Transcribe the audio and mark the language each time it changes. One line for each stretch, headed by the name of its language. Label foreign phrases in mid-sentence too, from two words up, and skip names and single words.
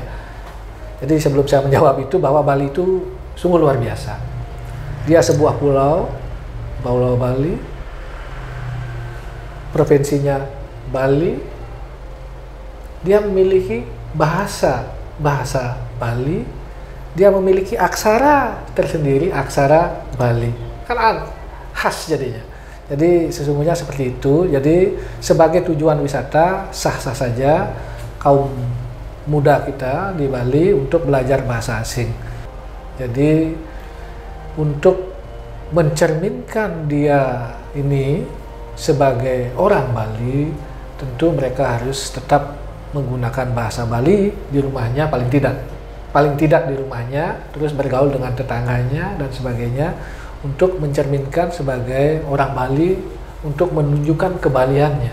Indonesian: Jadi sebelum saya menjawab itu, bahwa Bali itu sungguh luar biasa. Dia sebuah pulau, Pulau Bali, provinsinya Bali, dia memiliki bahasa Bali, dia memiliki aksara tersendiri, aksara Bali, kan khas jadinya. Jadi sesungguhnya seperti itu. Jadi sebagai tujuan wisata sah-sah saja kaum muda kita di Bali untuk belajar bahasa asing. Jadi untuk mencerminkan dia ini sebagai orang Bali, tentu mereka harus tetap menggunakan bahasa Bali di rumahnya, paling tidak di rumahnya, terus bergaul dengan tetangganya dan sebagainya, untuk mencerminkan sebagai orang Bali, untuk menunjukkan kebaliannya.